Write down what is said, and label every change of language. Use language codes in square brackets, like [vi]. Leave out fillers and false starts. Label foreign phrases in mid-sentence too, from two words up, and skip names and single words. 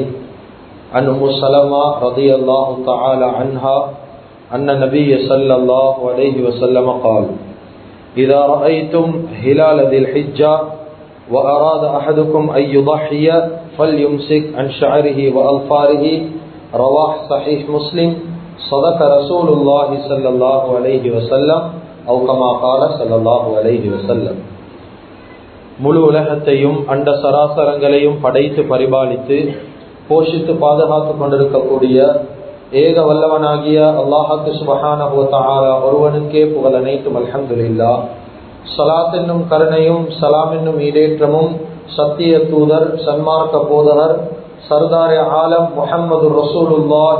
[ar] عن أم سلمة رضي الله تعالى عنها أن النبي صلى الله عليه وسلم قال إذا رأيتم هلال ذي الحجة وأراد أحدكم أن يضحي فليمسك عن شعره وأظفاره رواه صحيح مسلم. صدق رسول الله صلى الله عليه وسلم أو كما قال صلى الله عليه وسلم. [ta] முழு உலகத்தையும் அண்ட சராசரங்களையும் படைத்து பரிபாலித்து போஷித்து பாதுகாத்து கொண்டிருக்கக்கூடிய ஏக வல்லவனாகிய அல்லாஹ்வுக்கு [ar] سبحانه وتعالى [ta] ஒருவனுக்கே புகழ் அனைத்தும். [ar] الحمد لله. [ta] ஸலாத் என்னும் கருணையும் சலாம் என்னும் ஈடேற்றமும் சத்திய தூதர் சன்மார்க்க போதகர் [ur] سردارِ عالم [ta] முஹம்மது ரசூலுல்லாஹி